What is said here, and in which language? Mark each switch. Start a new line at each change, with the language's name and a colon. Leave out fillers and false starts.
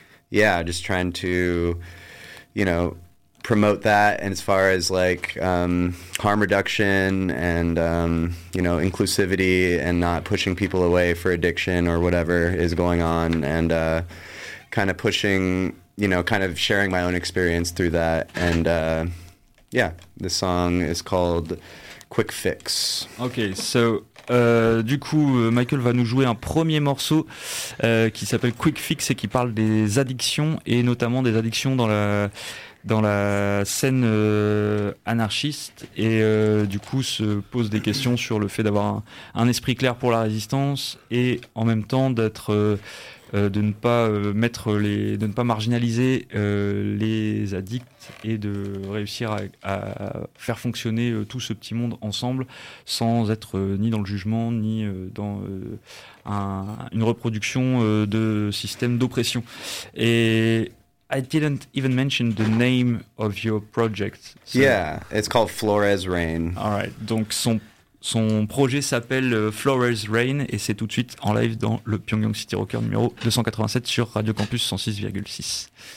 English: just trying to, you know, promote that, and as far as like harm reduction and you know, inclusivity and not pushing people away for addiction or whatever is going on, and kind of pushing you know, kind of sharing my own experience through that. And yeah, the song is called Quick Fix.
French: Okay, so du coup, Michael va nous jouer un premier morceau qui s'appelle Quick Fix et qui parle des addictions, et notamment des addictions dans la scène anarchiste, et du coup se pose des questions sur le fait d'avoir un esprit clair pour la résistance et en même temps d'être de ne pas mettre les de ne pas marginaliser les addicts et de réussir à faire fonctionner tout ce petit monde ensemble sans être ni dans le jugement ni dans une reproduction de système d'oppression.
English: Et I didn't even mention the name of your project. So. Yeah, it's called Flores Rain. All right.
French: Donc son projet s'appelle Flores Rain et c'est tout de suite en live dans le Pyongyang City Rocker numéro 287 sur Radio Campus 106,6.